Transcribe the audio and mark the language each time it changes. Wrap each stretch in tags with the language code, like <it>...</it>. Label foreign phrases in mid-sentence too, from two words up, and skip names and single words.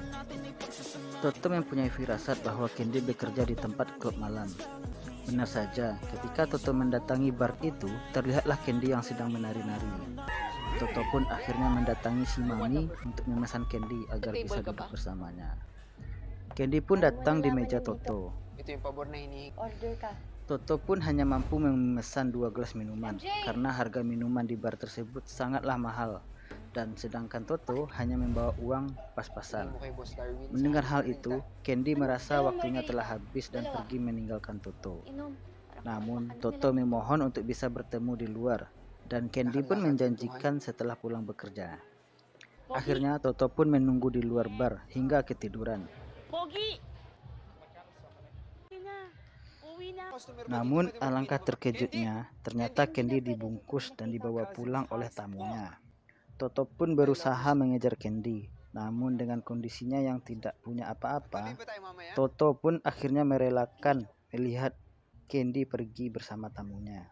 <id>Toto mempunyai firasat bahwa Candy bekerja di tempat klub malam. Benar saja, ketika Toto mendatangi bar itu, terlihatlah Candy yang sedang menari-nari. Toto pun akhirnya mendatangi si Mami untuk memesan Candy agar bisa duduk bersamanya. Candy pun datang di meja Toto.</id> <tl>Ito yung pabor na hinihingi. Order ka.</tl> <id>Toto pun hanya mampu memesan 2 gelas minuman karena harga minuman di bar tersebut sangatlah mahal. Dan sedangkan Toto hanya membawa uang pas-pasan.</id> <tl>Mo kay Boss Darwin.</tl> <id>Mendengar hal itu, Candy merasa waktunya telah habis dan pergi meninggalkan Toto.</id> <tl>Inom.</tl> <id>Namun, Toto memohon untuk bisa bertemu di luar, dan Candy pun menjanjikan setelah pulang bekerja. Akhirnya, Toto pun menunggu di luar bar hingga ketiduran.</id> <tl>Pogi! Uwi na.</tl> <id>Namun, alangkah terkejutnya, ternyata Candy dibungkus dan dibawa pulang oleh tamunya. Toto pun berusaha mengejar Candy, namun dengan kondisinya yang tidak punya apa-apa, Toto pun akhirnya merelakan melihat Candy pergi bersama tamunya.</id>